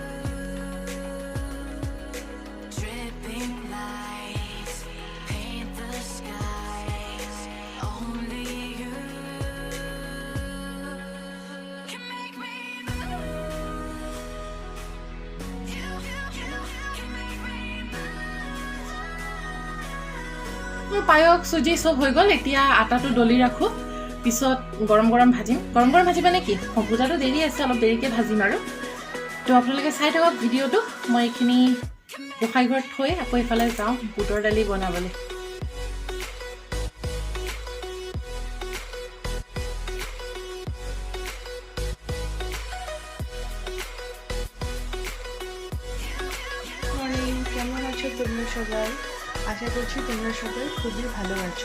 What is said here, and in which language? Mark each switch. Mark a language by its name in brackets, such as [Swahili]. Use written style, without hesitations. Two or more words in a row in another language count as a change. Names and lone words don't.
[English] Dripping lights paint the skies, only you can make me move. You can make me move. [Assamese] পায়স চুজি চব হৈ গ'ল, এতিয়া আটাটো দলি ৰাখোঁ, পিছত গৰম গৰম ভাজিম। গৰম গৰম ভাজিবা নেকি? পূজাটো দেৰি আছে, অলপ দেৰিকৈ ভাজিম আৰু। তো আপোনালোকে চাই থাকক ভিডিঅ'টো। মই এইখিনি গোসাঁই ঘৰত থৈ আকৌ এইফালে যাওঁ বুটৰ দালি বনাবলৈ। [Bangla] মর্নিং, কেমন আছো তোমরা সবাই? আশা করছি তোমরা সবাই খুবই ভালো আছো।